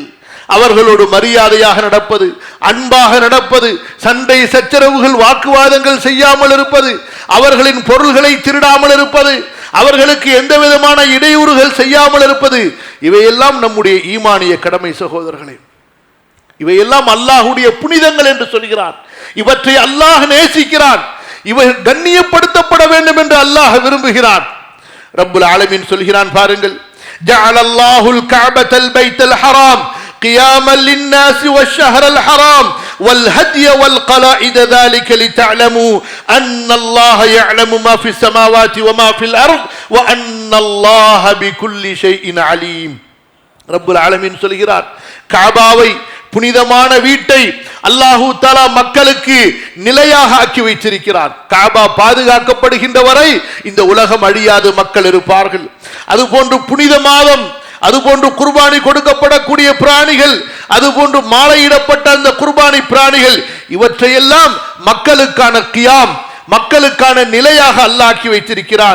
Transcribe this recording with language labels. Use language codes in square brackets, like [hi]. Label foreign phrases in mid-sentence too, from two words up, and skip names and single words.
[ta] அவர்களோடு மரியாதையாக நடப்பது, அன்பாக நடப்பது, சண்டை சச்சரவுகள் வாக்குவாதங்கள் செய்யாமல் இருப்பது, அவர்களின் பொருள்களை திருடாமல் இருப்பது, அவர்களுக்கு எந்த விதமான இடையூறுகள் செய்யாமல் இருப்பது, இவையெல்லாம் நம்முடைய ஈமானிய கடமை சகோதரர்களே. இவையெல்லாம் அல்லாஹ்வுடைய புனிதங்கள் என்று சொல்கிறான். இவற்றை அல்லாஹ் நேசிக்கிறான், இவை கண்ணியப்படுத்தப்பட வேண்டும் என்று அல்லாஹ் விரும்புகிறான். [ar] رب العالمين [ta] சொல்கிறான், பாருங்கள், [ar] جعل الله الكعبة البيت الحرام قياما للناس والشهر الحرام والهدي والقلائد ذلك لتعلموا أن الله يعلم ما في السماوات وما في الأرض وأن الله بكل شيء عليم. رب العالمين [ta] சொல்கிறார், கஅபாவை, புனிதமான வீட்டை [ar] الله تعالى [ta] மக்களுக்கு நிலையாக ஆக்கி வைத்திருக்கிறார். கஅபா பாதுகாக்கப்படுகின்ற வரை இந்த உலகம் அழியாது, மக்கள் இருப்பார்கள். அதுபோன்று புனித மாதம், அதுபோன்று குர்பானி கொடுக்கப்படக்கூடிய பிராணிகள், அதுபோன்று மாலையிடப்பட்ட அந்த குர்பானி பிராணிகள், இவற்றையெல்லாம் மக்களுக்கான கியாம், மக்களுக்கான நிலையாக அல்லாஹ் ஆக்கி வைத்திருக்கிறான்.